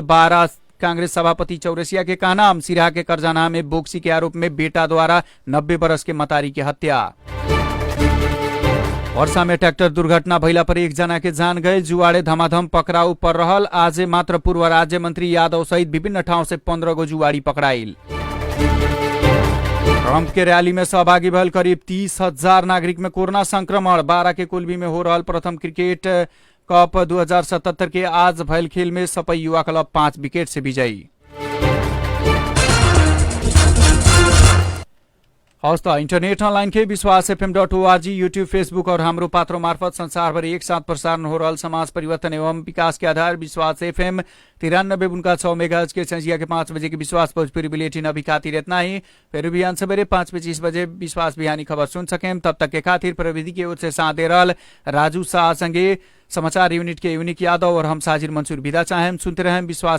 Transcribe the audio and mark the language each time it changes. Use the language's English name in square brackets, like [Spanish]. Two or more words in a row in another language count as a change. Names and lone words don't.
[Bhojpuri] 12 कांग्रेस सभापति चौरसिया के कहना। सिराहा के करजाना में बोक्सी के आरोप में बेटा द्वारा 90 वर्ष के मतारी की हत्या। वर्षा में ट्रैक्टर दुर्घटना भइला पर 1 जना के जान गए। जुआड़े धमाधम पकड़ाऊ पर रहल। आज मात्र पूर्व राज्य मंत्री यादव सहित विभिन्न ठाउँ से 15 गो जुआड़ी पकड़ाइल। ट्रंप के रैली में सहभागी भयल करीब 30,000 नागरिक में कोरोना संक्रमण। 12 के कोल्बी में हो रहल प्रथम क्रिकेट कप 2077 के आज भयल खेल में सपही युवा क्लब 5 विकेट से विजयी। [Nepali] हवस् त [Bhojpuri] इन्टरनेट अनलाइन के विश्वास FM.org, यूट्यूब, फेसबुक और हाम्रो पात्रों मार्फत संसारभर एक साथ प्रसारण हो रहल समाज परिवर्तन एवं विकास के आधार विश्वास FM 93.6 मेगाहर्ट्ज के संझिया के 5 बजे के विश्वास भोजपुरी बुलेटिन अभी खातिर इतना ही। फिर बिहान सवेरे 5:25 बजे विश्वास बिहानी खबर सुन सकें। तब तक के खातिर प्रविधि की ओर से साथ दे रहल राजू शाह संगे समाचार यूनिट के यूनिक यादव और हम साजिर मंसूर विदा चाहें।